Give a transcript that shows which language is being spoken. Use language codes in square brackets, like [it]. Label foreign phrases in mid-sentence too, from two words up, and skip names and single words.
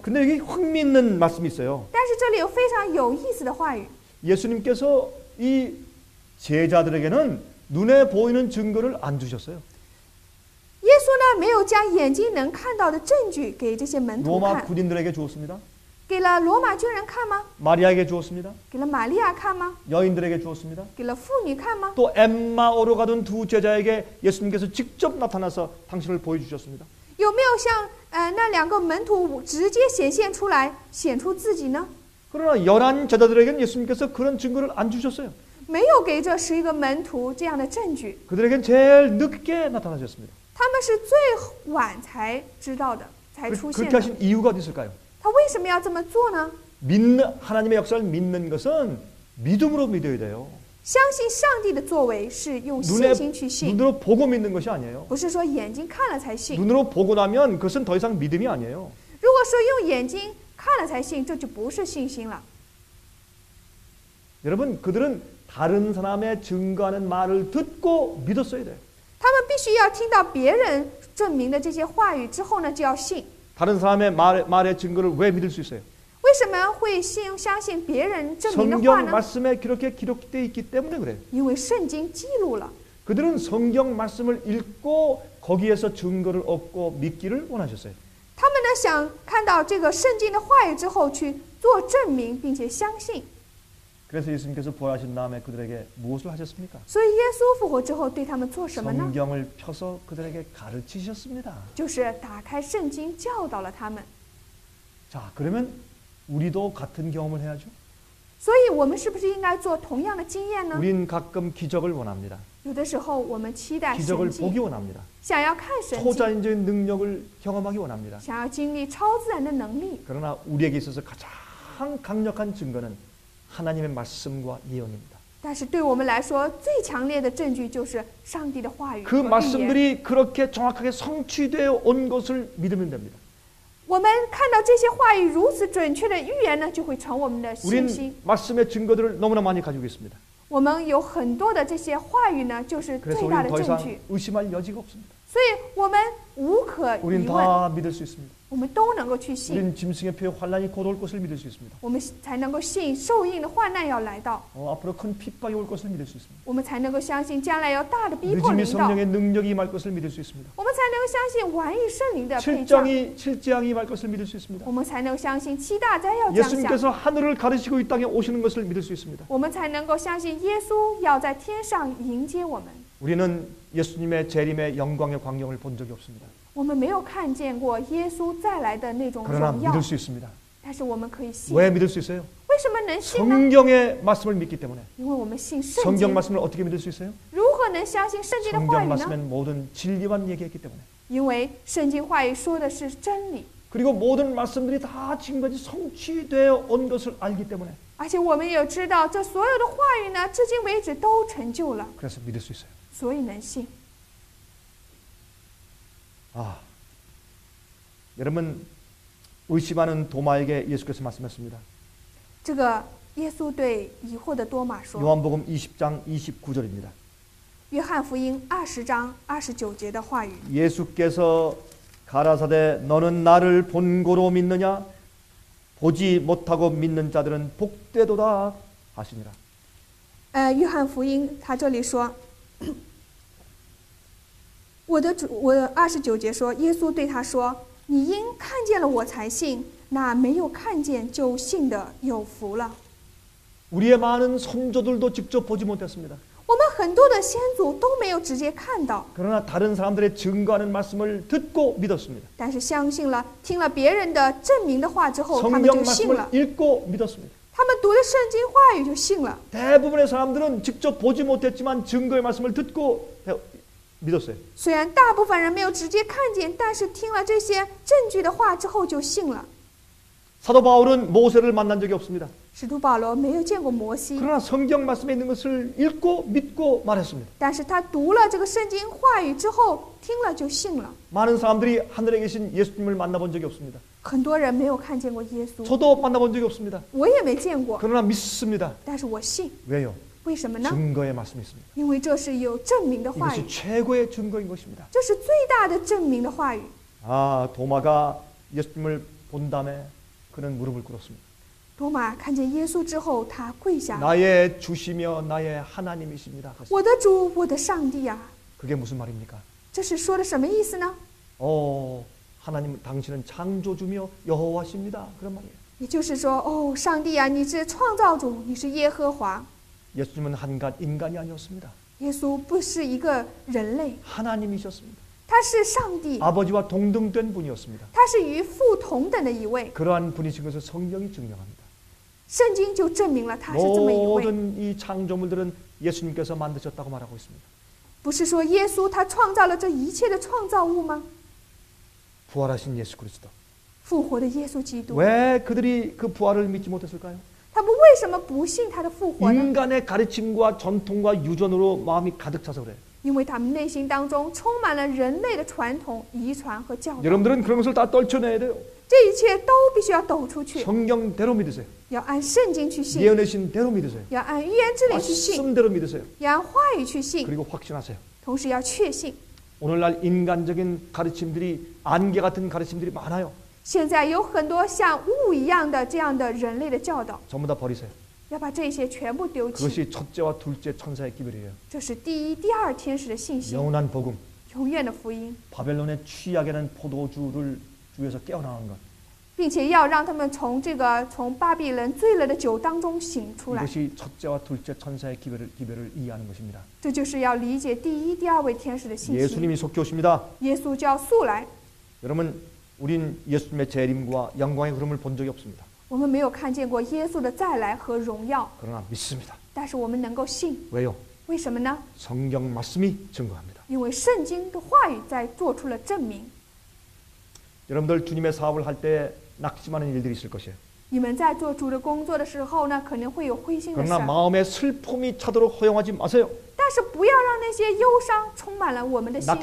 [ko] 근데 여기 흥미있는 말씀이 있어요. [zh] 但是这里有非常有意思的话语， [ko] 예수님께서 이 제자들에게는 눈에 보이는 증거를 안 주셨어요. [zh] 耶稣呢没有将眼睛能看到的证据给这些门徒 [ko] 로마 [zh] 看， [ko] 군인들에게 주었습니다. [zh] 给了罗马军人看吗？ [ko] 마리아에게 주었습니다. [zh] 给了玛利亚看吗？ [ko] 여인들에게 주었습니다. [zh] 给了妇女看吗？ [ko] 또 엠마오로 가던 두 제자에게 예수님께서 직접 나타나서 당신을 보여주셨습니다. [zh] 有没有像那两个门徒直接显现出来，显出自己呢？ [ko] 그러나 11 제자들에게는 예수님께서 그런 증거를 안 주셨어요. [zh] 没有给这11个门徒这样的证据， [ko] 그들에겐 제일 늦게 나타나셨습니다. [zh] 他们是最晚才知道的，才出现 [ko] 그렇게 [zh] 的。 [ko] 하신 이유가 어디 있을까요? [zh] 他为什么要这么做呢？ [ko] 하나님의 역사를 믿는 것은 믿음으로 믿어야 돼요. [zh] 相信上帝的作为是用信心去信， [ko] 눈으로 보고 믿는 것이 아니에요. [zh] 不是说眼睛看了才信。 [ko] 눈으로 보고 나면 그것은 더 이상 믿음이 아니에요. [zh] 如果说用眼睛看了才信，这就不是信心了。 [ko] 여러분 그들은 다른 사람의 증거하는 말을 듣고 믿었어야 돼요. [zh] 他们必须要听到别人证明的这些话语之后呢，就要信。 [ko] 다른 사람의 말의 증거를 왜 믿을 수 있어요? [zh] 为为什么会相信别人证明的话 [ko] 성경 [zh] 呢？ [ko] 말씀에 그렇게 기록되어 있기 때문에 그래요. [zh] 因为圣经记录了， [ko] 그들은 성경 말씀을 읽고 거기에서 증거를 얻고 믿기를 원하셨어요. [zh] 他们呢想看到这个圣经的话语之后去做证明，并且相信。 [ko] 그래서 예수님께서 부활하신 다음에 그들에게 무엇을 하셨습니까? [zh] 所以耶稣复活之后对他们做什么呢？ [ko] 성경을 펴서 그들에게 가르치셨습니다. [zh] 就是打开圣经教导了他们。 [ko] 자, 그러면 우리도 같은 경험을 해야죠. [zh] 所以我们是不是应该做同样的经验呢？ [ko] 우린 가끔 기적을 원합니다. [zh] 有的时候我们期待 [ko] 기적을 [zh] 神 [ko] 보기 [zh] 迹， [ko] 원합니다. [zh] 想要看神迹， [ko] 초자연적인 능력을 경험하기 원합니다. [zh] 想要经历超自然的能力。 [ko] 그러나 우리에게 있어서 가장 강력한 증거는 하나님의 말씀과 예언입니다. [zh] 但是对我们来说，最强烈的证据就是上帝的话语 [ko] 그 [zh] 和预言。 [ko] 말씀들이 그렇게 정확하게 성취되어 온 것을 믿으면 됩니다. [zh] 我们看到这些话语如此准确的预言呢，就会成我们的信心。 [ko] 우린 말씀의 증거들을 너무나 많이 가지고 있습니다. [zh] 我们有很多的这些话语呢，就是最 [ko] 그래서 [zh] 大 [ko] 우리는 [zh] 的 [ko] 더 [zh] 证 [ko] 이상 [zh] 据， [ko] 의심할 여지가 없습니다. [zh] 所以我们无可 [ko] 우린 [zh] 疑问， [ko] 다 믿을 수 있습니다. [zh] 我们都能够去信， [ko] 우린 짐승의 표에 환란이 곧 올 것을 믿을 수 있습니다. [zh] 我们才能够信受印的患难要来到， [ko] 앞으로 큰 핍박이 올 것을 믿을 수 있습니다. [zh] 我们才能够相信将来有大的逼迫 [ko] 늦음이 [zh] 临到， [ko] 성령의 능력이 임할 것을 믿을 수 있습니다. [zh] 我们才能够相信晚已圣灵的配将， [ko] 칠재앙이 임할 것을 믿을 수 있습니다. [zh] 我们才能够相信七大灾要降下， [ko] 예수님께서 하늘을 가르시고 이 땅에 오시는 것을 믿을 수 있습니다. [zh] 我们才能够相信耶稣要在天上迎接我们。 [ko] 우리는 예수님의 재림의 영광의 광경을 본 적이 없습니다. [zh] 我们没有看见过耶稣再来的那种 [ko] 그러나 [zh] 荣耀， [ko] 믿을 수 있습니다. [zh] 但是我们可以信。 [ko] 왜 믿을 수 있어요? [zh] 为什么能信呢？ [ko] 성경의 말씀을 믿기 때문에. [zh] 因为我们信圣 [ko] 성경 [zh] 经。 [ko] 말씀을 어떻게 믿을 수 있어요? [zh] 如何能相信圣经的话 [ko] 성경 [zh] 语呢？ [ko] 말씀엔 모든 진리만 얘기했기 때문에. [zh] 因为圣经话语说的是真理， [ko] 그리고 모든 말씀들이 다 지금까지 성취되어 온 것을 알기 때문에. [zh] 而且我们也知道这所有的话语呢，至今为止都成就了， [ko] 그래서 믿을 수 있어요. [zh] 所以能信。 [ko] 여러분 의심하는 도마에게 예수께서 말씀했습니다. [zh] 这个耶稣对疑惑的多马说， [ko] 요한복음 20장 29절입니다. [zh] 约翰福音20章29节的话语， [ko] 예수께서 가라사대 너는 나를 본고로 믿느냐 보지 못하고 믿는 자들은 복되도다 하시니라. [zh] 约翰福音他这里说，我29节说，耶稣对他说：“你因看见了我才信，那没有看见就信的有福了。” [ko] 우리의 많은 선조들도 직접 보지 못했습니다. [zh] 我们很多的先祖都没有直接看到， [ko] 그러나 다른 사람들의 증거하는 말씀을 듣고 믿었습니다. [zh] 但是相信了，听了别人的证明的话之后，他们 [ko] 성경 [zh] 就信 [ko] 말씀을 [zh] 了。 [ko] 읽고 믿었습니다. [zh] 他们读了圣经话语就信了。 [ko] 대부분의 사람들은 직접 보지 못했지만 증거의 말씀을 듣고 믿었어요. [zh] 虽然大部分人没有直接看见，但是听了这些证据的话之后就信了。 [ko] 사도 바울은 모세를 만난 적이 없습니다. [zh] 使徒保罗没有见过摩西， [ko] 그러나 성경 말씀에 있는 것을 읽고 믿고 말했습니다. [zh] 但是他读了这个圣经话语之后，听了就信了。 [ko] 많은 사람들이 하늘에 계신 예수님을 만나본 적이 없습니다. [zh] 很多人没有看见过耶稣， [ko] 저도 만나본 적이 없습니다. [zh] 我也没见过， [ko] 그러나 믿습니다. [zh] 但是我信。 [ko] 왜요? [zh] 为什么呢？ [ko] 증거의 말씀이 있습니다. [zh] 因为这是有证明的话语， [ko] 이것이 최고의 증거인 것입니다. [zh] 这是最大的证明的话语。 [ko] 도마가 예수님을 본 다음에 그는 무릎을 꿇었습니다. [zh] 多马看见耶稣之后，他跪下了， [ko] 나의 주시며 나의 하나님이십니다. [zh] 我的主，我的上帝啊！ [ko] 그게 무슨 말입니까? [zh] 这是说的什么意思呢？ [ko] 하나님 당신은 창조주며 여호와십니다. 그런 말이에요. [zh] 也就是说，哦，上帝啊，你是创造主，你是耶和华。 [ko] 예수님은 한갓 인간이 아니었습니다. [zh] 耶稣不是一个人类， [ko] 하나님이셨습니다. [zh] 他是上帝， [ko] 아버지와 동등된 분이었습니다. [zh] 他是与父同等的一位。 [ko] 그러한 분이신 것을 성경이 증명합니다. [zh] 圣经就证明了他是这么一位， [ko] 모든 이 창조물들은 예수님께서 만드셨다고 말하고 있습니다. [zh] 不是说耶稣他创造了这一切的创造物吗？ [ko] 부활하신 예수 그리스도. [zh] 复活的耶稣基督， [ko] 왜 그들이 그 부활을 믿지 못했을까요? [zh] 他们为什么不信他的复活呢？ [ko] 인간의 가르침과 전통과 유전으로 마음이 가득 차서 그래요. [zh] 因为他们内心当中充满了人类的传统、遗传和教导， [ko] 여러분들은 그런 것을 다 떨쳐내야 돼요. [zh] 这一切都必须要抖出去， [ko] 성경대로 믿으세요. [zh] 要按圣经去信， [ko] 예언의 신대로 믿으세요. [zh] 要按预言之理去信， [ko] 말씀대로 믿으세요. [zh] 要按话语去信， [ko] 그리고 확신하세요. [zh] 同时要确信。 [ko] 오늘날 인간적인 가르침들이 안개 같은 가르침들이 많아요. [zh] 现在有很多像雾一样的这样的人类的教导， [ko] 전부 다 버리세요. [zh] 要把这些全部丢弃。 [ko] 그것이 첫째와 둘째 천사의 기별이에요. [zh] 这是第一、第二天使的信息， [ko] 영원한 복음. [zh] 永远的福音， [ko] 바벨론의 취하게 된 포도주를 주에서 깨어나는 것. [zh] 并且要让他们从巴比伦醉了的酒当中醒出来。 [ko] 이것이 첫째와 둘째 천사의 기별을 이해하는 것입니다. [zh] 这就是要理解第一、第二位天使的信息。 [ko] 예수님이 속히 오십니다. [zh] 耶稣就要速来。 [ko] 여러분, 우린 예수님의 재림과 영광의 흐름을 본 적이 없습니다. [zh] 我们没有看见过耶稣的再来和荣耀， [ko] 그러나 믿습니다. [zh] 但是我们能够信， [ko] 왜요? [zh] 为什么呢？ [ko] 성경 말씀이 증거합니다. [zh] 因为圣经的话语在做出了证明。 [ko] 여러분들 주님의 사업을 할 때 낙심하는 일들이 있을 것이에요. [zh] 你们在做主的工作的时候呢，可能会有灰心的事 [ko] 그러나 [zh] 儿， [ko] 마음에 슬픔이 차도록 허용하지 마세요. [zh] 但是不要让那些忧伤充满了我们的心，